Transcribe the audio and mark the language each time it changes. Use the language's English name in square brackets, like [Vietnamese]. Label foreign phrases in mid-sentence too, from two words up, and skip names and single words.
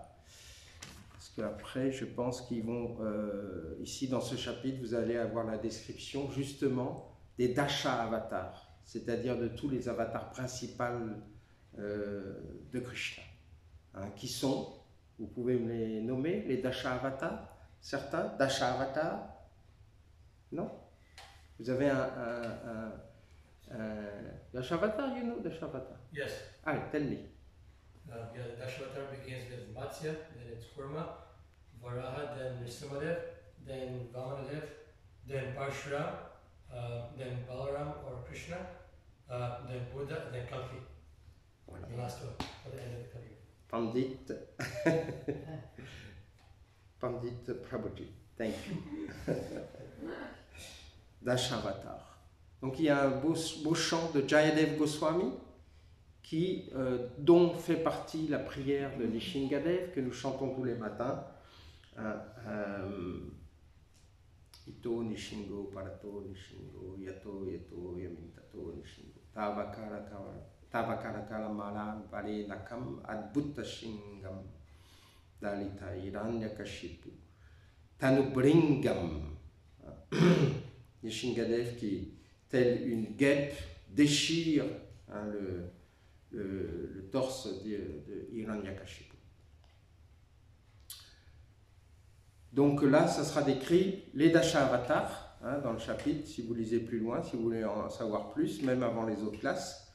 [French] Parce qu'après, je pense qu'ils vont, ici dans ce chapitre, vous allez avoir la description justement des Dasha avatars, c'est-à-dire de tous les avatars principaux de Krishna. Hein, qui sont, vous pouvez me les nommer, les Dasha avatars? Certains? Dasha avatars? Non? Vous avez un Dashavatar, [English] you know Dashavatar? Yes. Ah, tell me. Yeah, the Dashavatar begins with Matsya, then it's Kurma, Varaha, then Nrsimhadev, then Vamanadev, then Parshuram, then Balaram or Krishna, then Buddha, then Kalki. [French] Voilà. [English] The last one, at the end of the Kali. Pandit. Pandit Prabhuji. Thank you. Dashavatar. [French] Donc il y a un beau chant de Jayadev Goswami dont fait partie la prière de Nishingadev que nous chantons tous les matins. [Sanskrit] Ito Nishingo Parato Nishingo Yato Yato Yamintato Nishingo Tavakara Kalamalan Vare Nakam Adbhuta Shingam Dalita Hiranyakashipu Tanubringam. [French] Nishingadev qui, tel une guêpe, déchire, hein, le torse de Hiranyakashipu. Donc là, ça sera décrit les Dasha avatars, hein, dans le chapitre, si vous lisez plus loin, si vous voulez en savoir plus, même avant les autres classes.